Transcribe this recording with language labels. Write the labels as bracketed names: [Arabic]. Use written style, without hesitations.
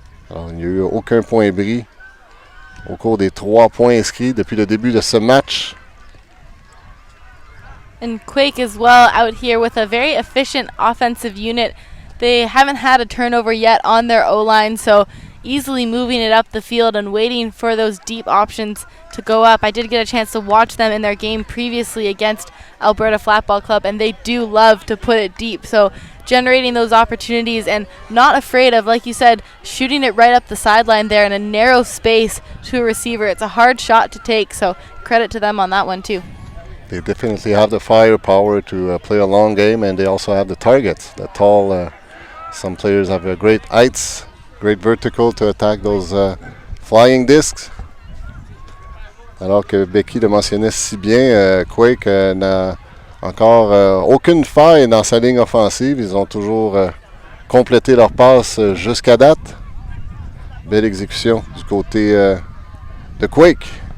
[French] Alors, il n'y a eu aucun point bris au cours des 3 points inscrits depuis le début de ce match. [English] And Quake as well out here with a very efficient offensive unit. They haven't had a turnover yet on their O-line, so easily moving it up the field and waiting for those deep options to go up. I did get a chance to watch them in their game previously against Alberta Flatball Club, and they do love to put it deep. So generating those opportunities and not afraid of, like you said, shooting it right up the sideline there in a narrow space to a receiver. It's a hard shot to take, so credit to them on that one too. They definitely have the firepower to play a long game, and they also have the targets. The tall, some players have great heights, great vertical to attack those flying discs. [French] Alors que Becky le mentionnait si bien, Quake n'a encore aucune faille dans sa ligne offensive. Ils ont toujours complété leur passe jusqu'à date. Belle exécution du côté de Quake.